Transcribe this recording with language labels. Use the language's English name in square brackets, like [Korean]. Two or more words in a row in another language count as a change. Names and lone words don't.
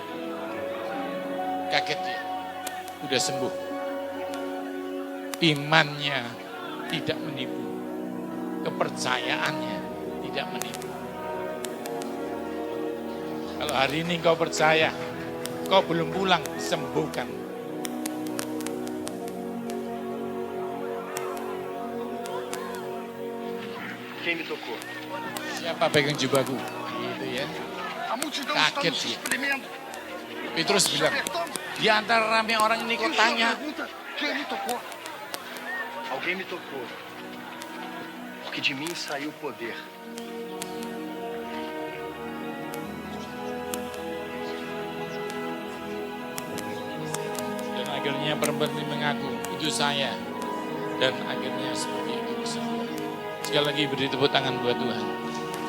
[Indonesian] Kaget dia. Udah sembuh. Imannya tidak menipu. Kepercayaannya tidak menipu. Kalau hari ini kau percaya, kau belum pulang, sembuhkan. [Portuguese] Quem me tocou? [Indonesian] Siapa pegang jubahku? Gitu ya. [Portuguese] A multidão [Indonesian] Kaget [Portuguese] está nos [Indonesian] dia. [Portuguese] espremendo. [Indonesian] Petrus bilang, di antara ramai orang ini kau [Portuguese] E o senhor [Indonesian] tanya, [Portuguese] pergunta, quem me tocou? Alguém me tocou. Porque de mim saiu poder. [Indonesian] dan akhirnya perempuan ini mengaku, itu saya. Dan akhirnya seperti itu semua. Sekali lagi beri tepuk tangan buat Tuhan.